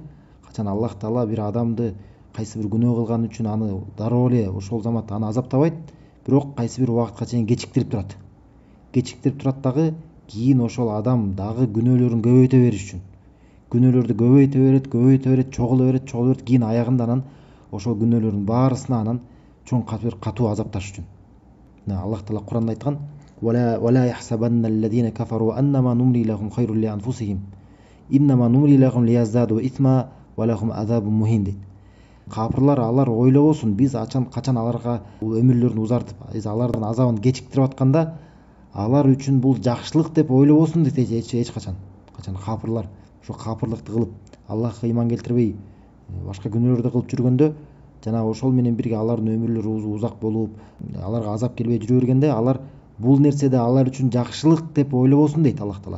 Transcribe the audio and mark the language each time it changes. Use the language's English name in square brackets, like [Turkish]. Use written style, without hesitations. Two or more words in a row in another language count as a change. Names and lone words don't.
[Kyrgyz] Качан Аллах Таала бир адамды кайсы бир күнөө кылган үчүн аны дароо эле ошол заматта аны азаптабайт, бирок кайсы бир убакытка чейин кечиктирип турат дагы, кийин ошол адам дагы күнөөлөрүн көбөйтө бериш үчүн, күнөөлөрдү көбөйтө берет, чогула берет, кийин аягында анан ошол күнөөлөрдүн баарысына анан чоң катуу азапташ үчүн. Мына Аллах Таала Куранда айткан: [Arabic] "ولا يحسبن الذين كفروا أنما نملي لهم خير لأنفسهم إنما نملي لهم ليزدادوا إثما ولهم عذاب مهين" дейт. [Kyrgyz] Капырлар алар ойлобосун, биз качан аларга өмүрлөрүн узартып, алардын азабын кечиктирип атканда, алар үчүн бул жакшылык деп ойлобосун дейт. Эч качан капырлар ошо капырлыкты кылып, Аллахка ыйман келтирбей, башка күнөөлөрдү кылып жүргөндө, жана ошол менен бирге алардын өмүрлөрү узак болуп, аларга азап келбей жүрө бергенде, алар бул нерседе алар үчүн жакшылык деп ойлобосун дейт Аллах Таала.